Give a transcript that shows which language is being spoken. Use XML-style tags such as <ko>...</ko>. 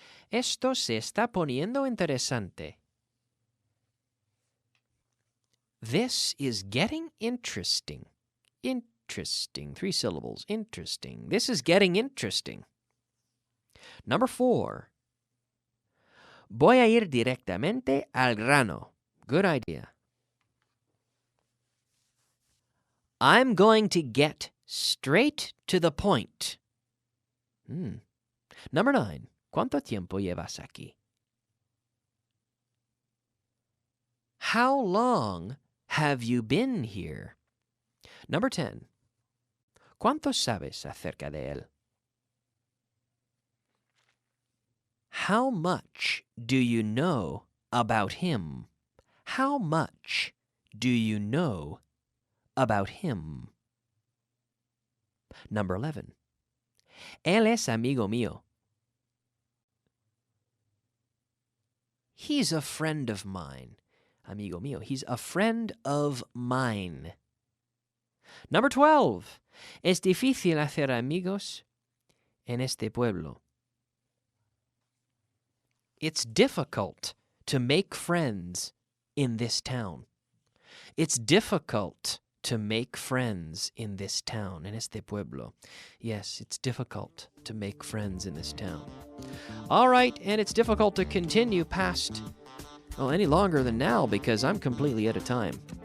<es>Esto se está poniendo interesante.</es> <en>This is getting interesting. Interesting. 3 syllables. Interesting. This is getting interesting. Number 4.</en> <es>Voy a ir directamente al grano.</es> <en>Good idea. I'm going to get straight to the point. Number 9.</en> <es>¿Cuánto tiempo llevas aquí?</es> <en>How long have you been here? Number 10.</en> <es>¿Cuánto sabes acerca de él?</es> <en>How much do you know about him? How much do you know about him? Number 11.</en> <es>Él es amigo mío.</es> <en>He's a friend of mine.</en> <es>Amigo mío.</es> <en>He's a friend of mine. Number 12.</en> <es>Es difícil hacer amigos en este pueblo.</es> <en>It's difficult to make friends in this town. It's difficult to make friends in this town,</en> <es>en este pueblo.</es> <en>Yes, it's difficult to make friends in this town. All right, and it's difficult to continue past, any longer than now because I'm completely out of time.</en>